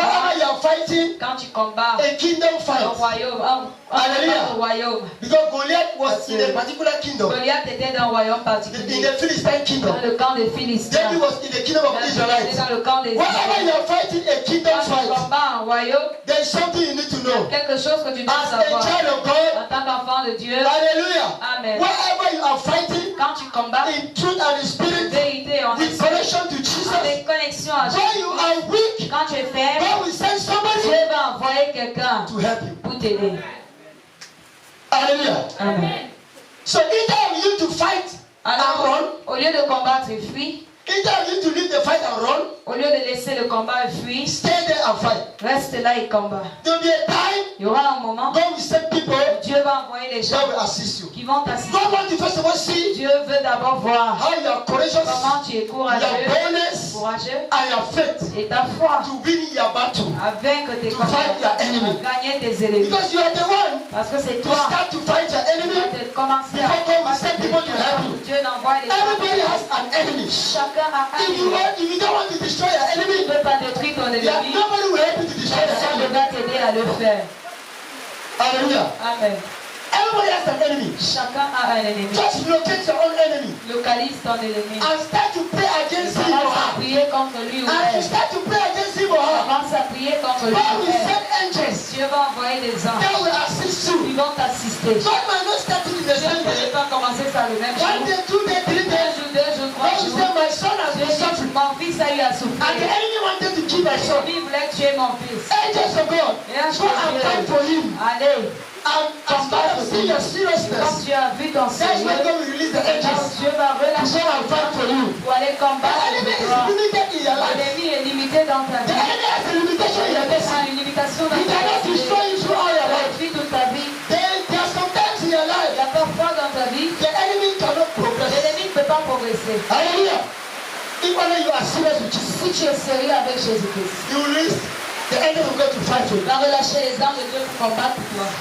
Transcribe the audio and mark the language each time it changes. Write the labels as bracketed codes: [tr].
[en] whenever you are fighting [fr] quand tu combats [en] a kingdom [fr] un [en] fight, [fr] royaume, [en] Hallelujah. [fr] un royaume. [en] because Goliath was in a particular kingdom, [fr] Goliath était dans un royaume [en] in [fr] particulier. [en] the Philistine kingdom. [fr] Dans le camp des Philistins. [en] David was in the kingdom of [fr] David était [en] Israelites. [fr] dans le camp des [en] Whenever you [fr] Israélites. [en] are fighting a kingdom [fr] Quand tu [en] fight, [fr] combats un royaume, [en] there is something you need to know. [fr] quelque chose que tu dois [en] As a [fr] savoir. [en] child of God, [fr] En tant qu'enfant de Dieu, [en] hallelujah. Amen. Wherever you are fighting [fr] Quand tu combats, [en] in truth and in spirit, [fr] vérité en [en] with [fr] esprit, [en] connection to Jesus, [fr] avec connexion à [en] when [fr] Jésus. [en] you are weak, [fr] Quand tu es faible, [en] God will send somebody [fr] Dieu va envoyer quelqu'un [en] to help you. [fr] pour t'aider. [en] Hallelujah. Amen. So either you to fight and run, [fr] Alors, au lieu de combattre et fuir, [en] either you to leave the fight and run, [fr] au lieu de laisser le combat et fuir, [en] stay there and fight. [fr] reste là et combat. [en] There will be a time [fr] Il y aura un moment [en] God will send people [fr] où Dieu va envoyer les gens [en] that will assist you. [fr] qui vont t'assister. [en] God wants to first of all see [fr] Dieu veut d'abord voir [en] how you are courageous, [fr] comment tu es [en] your [fr] courageux, [en] boldness, and your faith [fr] et ta foi [en] to win your battle. [fr] à vaincre tes [en] To [fr] combats, [en] fight your enemy. [fr] à gagner tes ennemis. [en] Because you are the one [fr] Parce que c'est [en] to [fr] toi [en] start to fight your [fr] qui [en] enemy. [fr] vas commencer à [en] Before God will send people to help you. [fr] Dieu n'envoie les [en] Everybody [fr] gens. [en] has an enemy. [fr] Chacun a un [en] If you don't want to destroy your [fr] Tu [en] enemy, [fr] ne peux pas détruire ton [en] yeah, [fr] ennemi. [en] nobody will help you to destroy your [fr] Personne ne [en] enemy. [fr] va t'aider à le faire. [en] Hallelujah. Amen. Everybody has an enemy. [fr] Chacun a un ennemi. [en] Just locate your own enemy [fr] Localise ton ennemi. [en] and start to pray against him or [fr] Commence à [en] her. [fr] prier contre lui ou [en] And you [fr] elle. [en] start to pray against him or her. [fr] Commence à prier contre lui [en] God [fr] ou [en] will [fr] elle. [en] send angels [fr] Dieu va envoyer des anges [en] that will assist you. [fr] qui vont t'assister. [en] God might not start it in the [fr] Dieu [en] same [fr] ne peut [en] day. [fr] pas commencer ça le même [en] One [fr] jour. [en] day, 2 days, 3 [fr] Un [en] days. [fr] jour, 2 jours, 3 [en] God will [fr] jours. [en] say, my son has [fr] Dieu [en] been [fr] dit, [en] suffering. [fr] mon fils a eu à [en] And the [fr] souffrir. [en] enemy wanted to kill my son. [fr] L'ennemi voulait tuer mon fils. [en] Angels of God, [fr] Et un [en] go [fr] jour, [en] and fight for him. [fr] allez, [en] And as God has seen your [fr] quand [en] seriousness, [fr] tu as vu ton [en] that's when [fr] Seigneur, [en] God will release the [fr] alors [en] angels [fr] Dieu va [en] to [fr] relâcher [en] go and fight for you. [fr] pour aller [en] The [fr] combattre [en] enemy [fr] pour [en] is [fr] toi. [en] limited in your life. [fr] L'ennemi est limité dans ta [en] The [fr] vie. [en] enemy has a limitation in your [fr] Il [en] destiny. [fr] a une limitation dans [en] He [fr] ta [en] cannot [fr] vie. [en] destroy you through all your life. [fr] Vie toute ta vie. [en] There are some times in your [fr] Il [en] life [fr] y a parfois dans ta vie, [en] the enemy cannot progress. [fr] l'ennemi ne peut pas progresser. [en] Hallelujah. If only you are serious with Jesus, [fr] Si tu es sérieux avec Jésus-Christ, [en] you will release the angel of God to fight for [fr] il [en] you. [fr] va relâcher les anges de Dieu pour combattre pour toi.